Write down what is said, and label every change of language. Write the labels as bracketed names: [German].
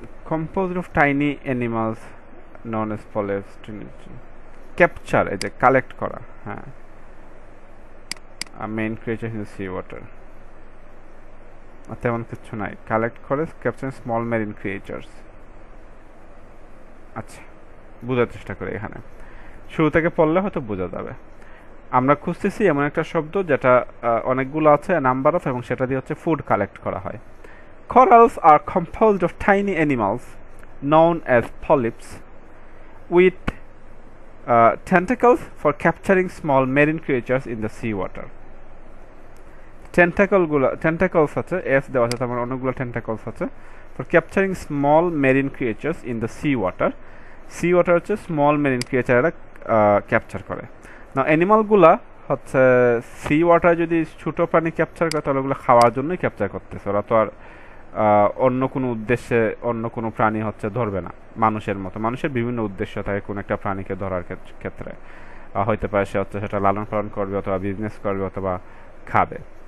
[English] composed of tiny animals known as polyps, capture, [Bangla] এই যে collect করা, হ্যাঁ, [English] main creature in sea water, [Bangla] তেমন কিছু নাই। [English] Collect করে capture small marine creatures. [Bangla] আচ্ছা, বোঝার চেষ্টা করি, এখানে শুরু থেকে পড়লে হয়তো বোঝা যাবে। আমরা খুঁজতেছি এমন একটা শব্দ যেটা অনেকগুলো আছে, [English] number of, [Bangla] এবং সেটা দিয়ে হচ্ছে ফুড কালেক্ট করা হয়। [English] Corals are composed of tiny animals known as polyps with tentacles for capturing small marine creatures in the seawater. Tentacles [Bangla] আছে S দেওয়া আছে, তার অনেকগুলো [English] tentacles আছে for capturing small marine creatures in the seawater. Seawater হচ্ছে small marine creature এরা capture করে। [Bangla] না অ্যানিমালগুলা হচ্ছে সি ওয়াটার যদি ছোট প্রাণী ক্যাপচার করে তাহলে ওগুলো খাওয়ার জন্যই ক্যাপচার করতেছে, ওরা তো আর অন্য কোনো উদ্দেশ্যে অন্য কোনো প্রাণী হচ্ছে ধরবে না। মানুষের মতো মানুষের বিভিন্ন উদ্দেশ্য থাকে কোনো একটা প্রাণীকে ধরার ক্ষেত্রে, হইতে পারে সে হচ্ছে সেটা লালন পালন করবে অথবা বিজনেস করবে অথবা খাবে।